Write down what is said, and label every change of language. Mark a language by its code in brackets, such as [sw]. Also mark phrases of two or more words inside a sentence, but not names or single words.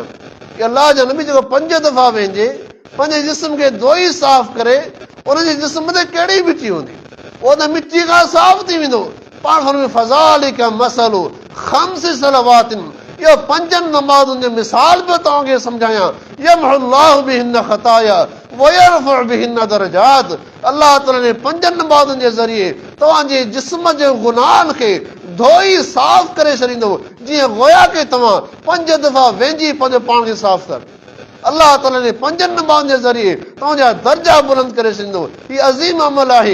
[sd] अल्लाह जो नबी जेको 5 दफ़ा वेंजे, पंहिंजे जिस्म खे धोई साफ़ करे, उनजे जिस्म ते कहिड़ी मिटी हूंदी, उहो त मिटी खां साफ़ थी वेंदो। पाण फरमायूं [ar] فذلك مثل 5 صلوات, [sd] इहो 5 नमाज़ुनि जो मिसाल पियो तव्हांखे सम्झायां। [ar] يمحو الله بهن الخطايا ويرفع بهن الدرجات, [sd] अल्लाह ताला ने 5 नमाज़ुनि जे ज़रिए तव्हांजे जिस्म जे गुनाहनि खे धोई साफ़ करे छॾींदो, जीअं गोया के तव्हां 5 दफ़ा वेंजी पंहिंजो पाण खे साफ़ कर। अल्लाह ताला ने 5 नमाज़ुनि जे ज़रिए तव्हांजा दर्जा बुलंद करे छॾींदो। हीउ अज़ीम अमल आहे।